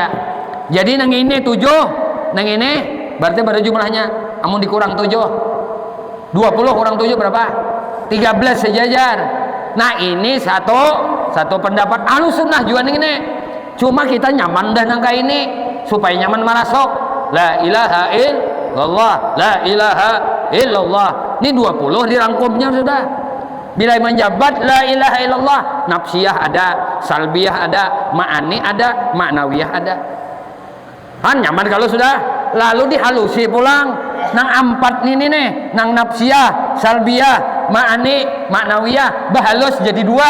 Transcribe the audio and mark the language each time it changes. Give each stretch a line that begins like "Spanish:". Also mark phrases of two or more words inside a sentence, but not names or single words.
Banjar: Jadi nang ini 7, nang ini berarti pada jumlahnya amun dikurang 7 20 kurang 7 berapa? 13 sejajar. Nah ini satu pendapat Ahlussunnah juga ini. Cuma kita nyaman dah nangka ini supaya nyaman marasok.
Arabic: لا إله إلا الله، لا إله إلا الله.
Banjar: Ini 20 dirangkumnya sudah. Bila menjabat
Arabic: لا إله إلا الله,
Banjar: nafsiyah ada, salbiyah ada, ma'ani ada, ma'nawiyah ada. Kan nyaman kalau sudah lalu dihalusi pulang nang empat ini nih, nang nafsiyah, salbiyah, ma'ani, ma'nawiyah, bahalus jadi dua.